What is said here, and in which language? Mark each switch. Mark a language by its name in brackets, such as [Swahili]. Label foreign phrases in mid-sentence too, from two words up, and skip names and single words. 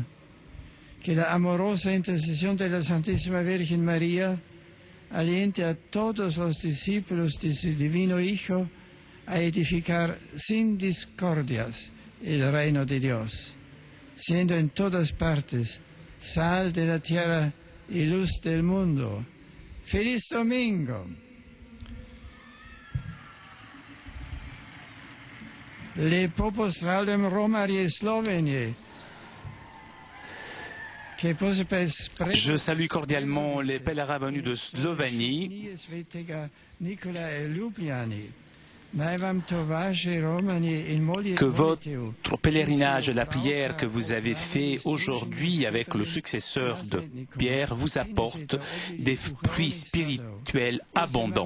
[Spanish] Que la amorosa intercesión de la Santísima Virgen María aliente a todos los discípulos de su divino Hijo a edificar sin discordias el reino de Dios, siendo en todas partes sal de la tierra y luz del mundo. ¡Feliz domingo! [Slovenian] Lepo pozdravljam Romarje iz Slovenije. [French] Je salue cordialement les pèlerins venus de Slovénie. Que votre pèlerinage, la prière que vous avez fait aujourd'hui avec le successeur de Pierre vous apporte des fruits spirituels abondants.